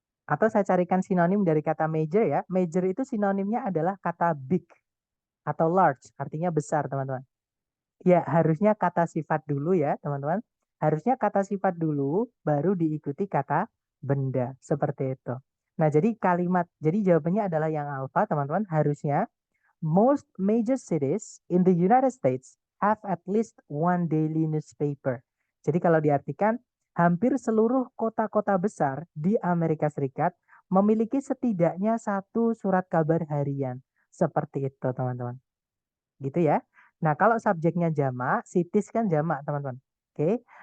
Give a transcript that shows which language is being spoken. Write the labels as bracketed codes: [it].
[id] Atau saya carikan sinonim dari kata major ya. Major itu sinonimnya adalah kata big atau large, artinya besar, teman-teman. Ya, harusnya kata sifat dulu ya, teman-teman. Harusnya kata sifat dulu, baru diikuti kata benda, seperti itu. Nah, jadi jadi jawabannya adalah yang alfa, teman-teman. [en] Harusnya most major cities in the United States have at least one daily newspaper. [id] Jadi kalau diartikan, hampir seluruh kota-kota besar di Amerika Serikat memiliki setidaknya satu surat kabar harian. Seperti itu, teman-teman. Gitu ya. Nah, kalau subjeknya jamak, cities kan jamak, teman-teman. Oke.